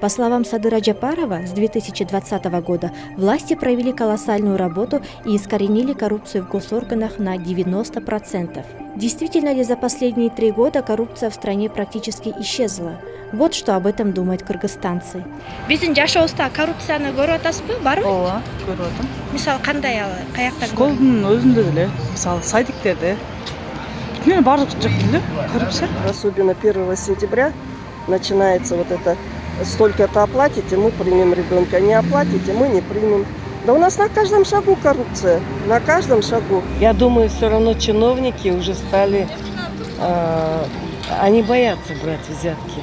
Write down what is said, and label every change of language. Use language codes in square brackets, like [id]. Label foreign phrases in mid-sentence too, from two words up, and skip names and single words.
[ru] По словам Садыра Джапарова, с 2020 года власти провели колоссальную работу и искоренили коррупцию в госорганах на 90%. Действительно ли за последние 3 года коррупция в стране практически исчезла? Вот что об этом думают кыргызстанцы. [ky] Биздин жашообузда коррупцияны көрүп атасызбы? Барбы? Ооба, көрүп атам. Мисалы кандай каяктан? Школдун өзүндө деле, мисалы садиктерде. Бүт баардык жакта эле коррупция. [ru] Особенно 1 сентября начинается вот это: столько-то оплатите, мы примем ребенка, не оплатите, мы не примем. Да у нас на каждом шагу коррупция, на каждом шагу. Я думаю, все равно чиновники уже стали, они боятся брать взятки.